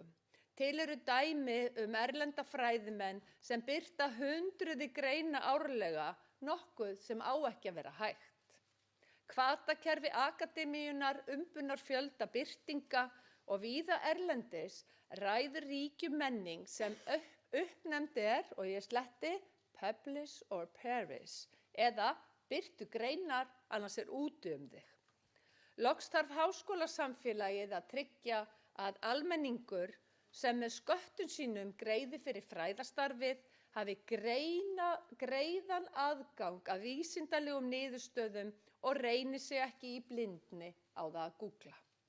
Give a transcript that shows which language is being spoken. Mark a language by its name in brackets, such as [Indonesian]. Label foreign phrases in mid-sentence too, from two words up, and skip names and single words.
[Icelandic] Til eru dæmi erlenda fræðimenn sem birta hundruði greina árlega, nokkuð sem á ekki að vera hægt. Hvatakerfi akademíunnar umbunar fjölda birtinga og víða erlendis ræður ríkjum menning sem uppnefnd og ég sletti [English] publish or perish [Icelandic] eða birtu greinar annars úti þig. Loks þarf háskólasamfélagið að tryggja að almenningur sem með sköttum sínum greiði fyrir fræðastarfið hafi greiðan aðgang að vísindalegum niðurstöðum og reyni sig ekki í blindni á það að googla.